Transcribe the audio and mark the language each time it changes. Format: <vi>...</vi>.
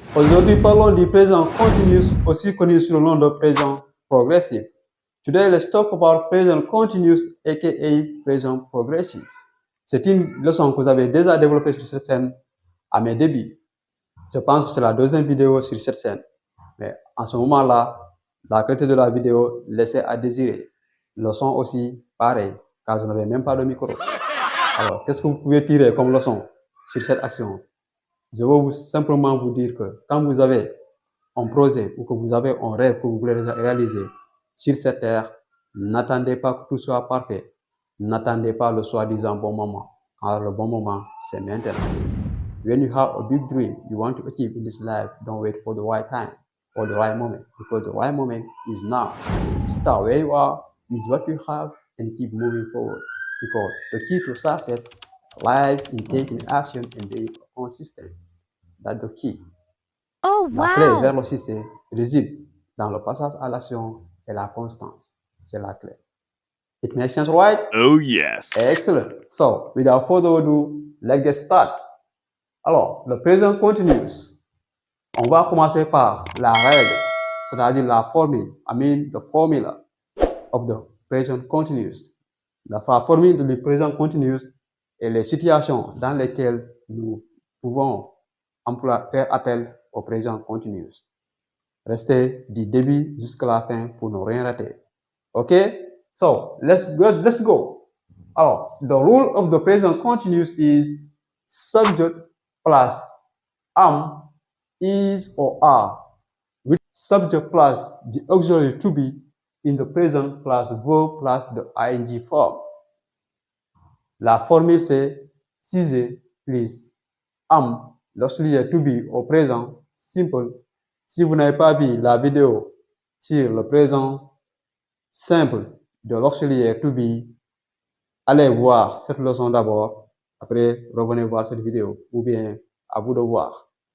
<fr>Aujourd'hui, parlons du présent continuous, aussi connu sous le nom de présent progressif.</fr> <en>Today, let's talk about present continuous, aka present progressive.</en> <fr>C'est une leçon que vous avez déjà développée sur cette chaîne à mes débuts. Je pense que c'est la deuxième vidéo sur cette chaîne. Mais en ce moment-là, la qualité de la vidéo laissait à désirer. Leçon aussi pareil, car je n'avais même pas de micro. Alors, qu'est-ce que vous pouvez tirer comme leçon sur cette action? Je veux simplement vous dire que quand vous avez un projet ou que vous avez un rêve que vous voulez réaliser sur cette terre, n'attendez pas que tout soit parfait. N'attendez pas le soi-disant bon moment, car le bon moment, c'est maintenant.</fr> <en>When you have a big dream you want to achieve in this life, don't wait for the right time or the right moment, because the right moment is now. Start where you are with what you have and keep moving forward, because the key to success lies in taking action and being consistent. That's the key. Oh,</en> <fr>La clé wow! vers le succès réside dans le passage à l'action et la constance. C'est la clé.</fr> <en>It makes sense, right? Oh yes. Excellent. So, without further ado, let's get started.</en> <fr>Alors, le présent continuous. On va commencer par la règle, c'est-à-dire la formule.</fr> <en>The formula of the present continuous.</en> <fr>La formule du présent continuous et les situations dans lesquelles nous pouvons faire appel au présent continuous. Restez du début jusqu'à la fin pour ne rien rater.</fr> <en>Okay? So, let's go. Alors, the rule of the present continuous is subject plus am, is, or are, with subject plus the auxiliary to be in the present plus verb plus the ing form.</en> <fr>La formule c'est sujet plus am, l'auxiliaire to be au présent simple. Si vous n'avez pas vu la vidéo sur le présent simple de l'auxiliaire to be, allez voir cette leçon d'abord, après revenez voir cette vidéo, ou bien à vous de voir.</fr>